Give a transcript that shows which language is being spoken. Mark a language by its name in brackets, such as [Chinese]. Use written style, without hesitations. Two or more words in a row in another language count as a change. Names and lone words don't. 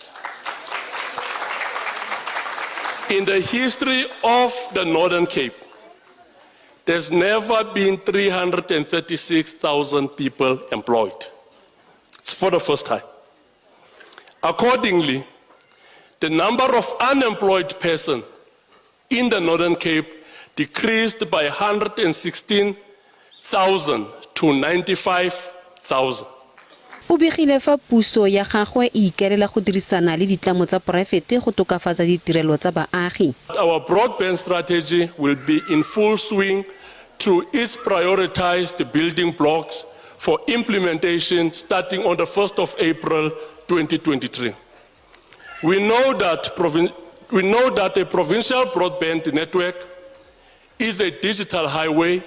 [English] In the history of the Northern Cape, there's never been 336,000 people employed. It's for the first time. Accordingly, the number of unemployed persons in the Northern Cape decreased by 116,000 to 95,000. [Tswana] O begile fa puso ya gagwe e ikelela go dirisana le ditlamo tsa poraefete go tokafatsa ditirelo tsa baagi. [English] Our broadband strategy will be in full swing through its prioritized building blocks for implementation starting on the 1st of April 2023. We know that a provincial broadband network is a digital highway.